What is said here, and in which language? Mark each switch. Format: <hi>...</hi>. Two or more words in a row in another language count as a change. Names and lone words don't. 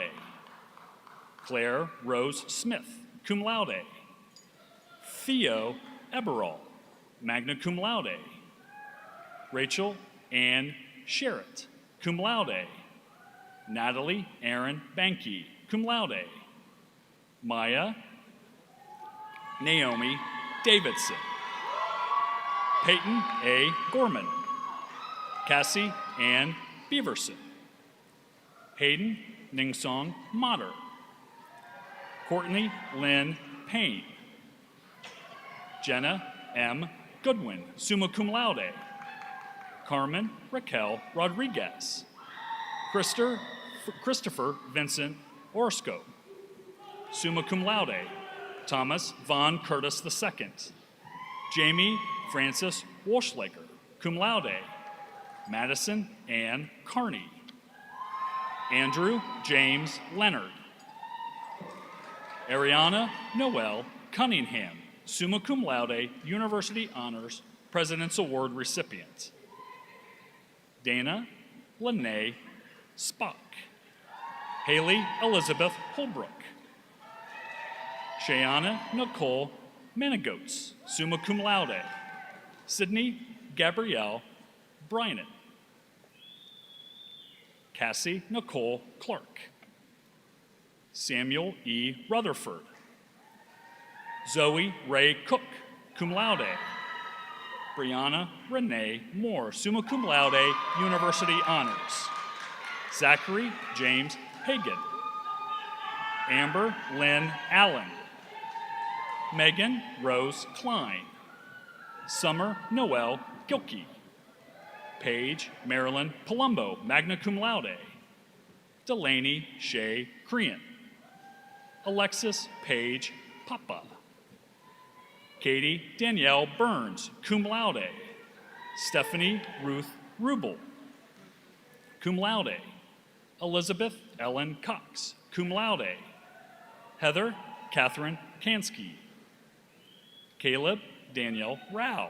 <en>Claire Rose Smith,</en> <la>cum laude.</la> <en>Theo Eberall,</en> <la>magna cum laude.</la> <en>Rachel Ann Sherritt,</en> <la>cum laude.</la> <en>Natalie Aaron Banky,</en> <la>cum laude.</la> <en>Maya Naomi Davidson. Peyton A. Gorman. Cassie Ann Beaverson. Hayden Ningsong Motter. Courtney Lynn Payne. Jenna M. Goodwin,</en> <la>summa cum laude.</la> <en>Carmen Raquel Rodriguez. Christopher Vincent Orozco,</en> <la>summa cum laude.</la> <en>Thomas Von Curtis II. Jamie Francis Waschlager,</en> <la>cum laude.</la> <en>Madison Ann Carney. Andrew James Leonard. Ariana Noel Cunningham,</en> <la>summa cum laude,</la> <en>University Honors, President's Award recipient. Dana Lene Spock. Haley Elizabeth Holbrook. Shayana Nicole Manigotes,</en> <la>summa cum laude.</la> <en>Sydney Gabrielle Bryant. Cassie Nicole Clark. Samuel E. Rutherford. Zoe Ray Cook,</en> <la>cum laude.</la> <en>Brianna Renee Moore,</en> <la>summa cum laude,</la> <en>University Honors. Zachary James Hagan. Amber Lynn Allen. Megan Rose Klein. Summer Noel Gilkey. Paige Marilyn Palumbo,</en> <la>magna cum laude.</la> <en>Delaney Shea Crean. Alexis Paige Papa. Katie Danielle Burns,</en> <la>cum laude.</la> <en>Stephanie Ruth Rubel,</en> <la>cum laude.</la> <en>Elizabeth Ellen Cox,</en> <la>cum laude.</la> <en>Heather Catherine Kansky. Caleb Daniel Rao.</en>